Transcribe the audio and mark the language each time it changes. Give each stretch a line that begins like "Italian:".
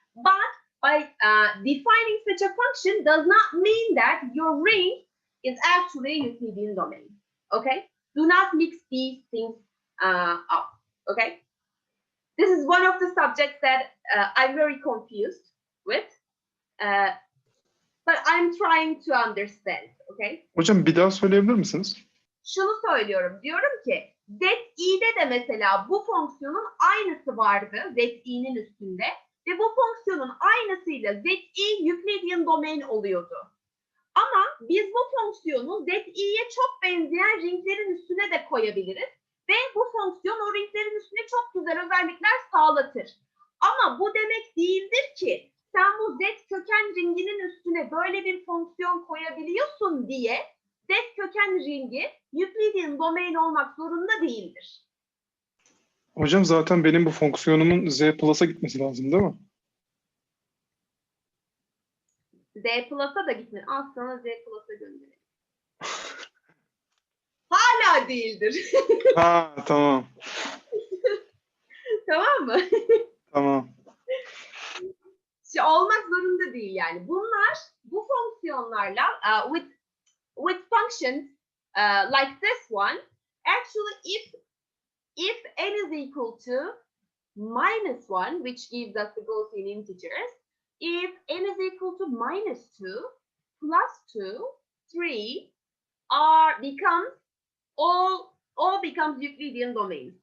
English: But by defining such a function does not mean that your ring is actually a Euclidean domain. Okay? Do not mix these things up. Okay? This is one of the subjects that I'm very confused with. But I'm trying to understand. Okay?
Turkish: Hocam bir daha söyleyebilir misiniz? Şunu söylüyorum. Diyorum ki ZI'de de mesela bu fonksiyonun aynısı vardı ZI'nin üstünde ve bu fonksiyonun aynısıyla ZI Euclidean domain oluyordu. Ama biz bu fonksiyonu ZI'ye çok benzeyen ringlerin üstüne de koyabiliriz ve bu fonksiyon o ringlerin üstüne çok güzel özellikler sağlatır. Ama bu demek değildir ki sen bu Z köken ringinin üstüne böyle bir fonksiyon koyabiliyorsun diye Z köken ringi Euclidean domain olmak zorunda değildir. Hocam zaten benim bu fonksiyonumun Z plus'a gitmesi lazım değil mi? Z plus'a da gitme. Al sana Z plus'a gönderelim. Hala değildir. Ha tamam. Tamam mı? Tamam. Olmak zorunda değil yani. Bunlar bu fonksiyonlarla
English: with functions like this one, actually if n is equal to -1, which gives us the Gaussian integers, if n is equal to -2, +2, 3 becomes all becomes Euclidean domains.